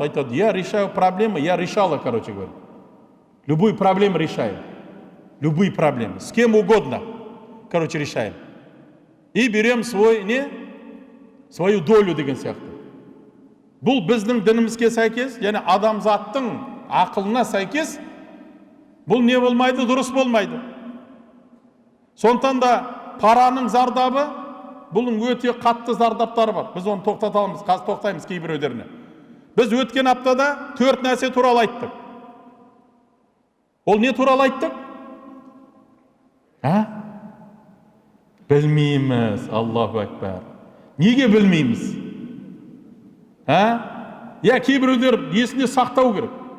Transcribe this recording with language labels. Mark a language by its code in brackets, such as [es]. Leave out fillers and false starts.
[ru] Айтады, я решаю проблемы, я решала, короче говоря. Любую проблему решаем. Любые проблемы. С кем угодно, короче, решаем. И берем свою долю [kk] деген сияқты. Бұл біздің дінімізге сәйкес, яғни адамзаттың ақылына сәйкес, бұл не болмайды? Дұрыс болмайды. Сондықтан да параның зардабы, бұның өте қатты зардаптары бар. Біз оны тоқтатамыз, қазір тоқтаймыз кейбіреулеріне. Біз өткен аптада 4 нәрсе туралы айттық. Ол не туралы айттық? Білмейміз, Аллаху акбар. Неге білмейміз? Кейбіреулер есіне сақтау керек.